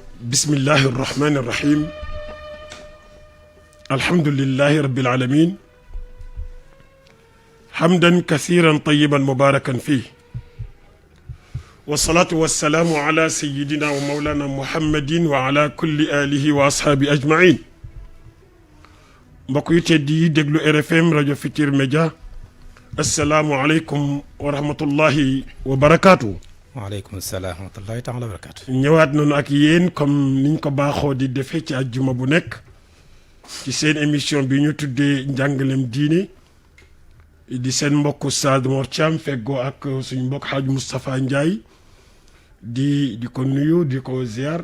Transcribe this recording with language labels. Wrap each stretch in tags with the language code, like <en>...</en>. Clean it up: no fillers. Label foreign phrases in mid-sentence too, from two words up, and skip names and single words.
<ar>بسم الله الرحمن الرحيم الحمد لله رب العالمين حمدا كثيرا طيبا مباركا فيه والصلاة والسلام على سيدنا ومولانا محمد وعلى كل آله وأصحابه أجمعين</ar> <wo>mbokk yu tedd yi déglu RFM rajo Futurs Médias</wo> <ar>السلام عليكم ورحمة الله وبركاته. وعليكم السلام ورحمة الله تعالى وبركاته.</ar> <wo>ñëwaat nañu ak yéen comme niñ ko baaxoo di defee ci àjjuma bu nekk ci seen émission bi ñu tuddee njàngalem diine di seen mbokk Oustaz Mor Thiam feggoo ak suñu mbokk Hadj Moustapha Ndiaye di ko nuyu di ko ziar.</wo>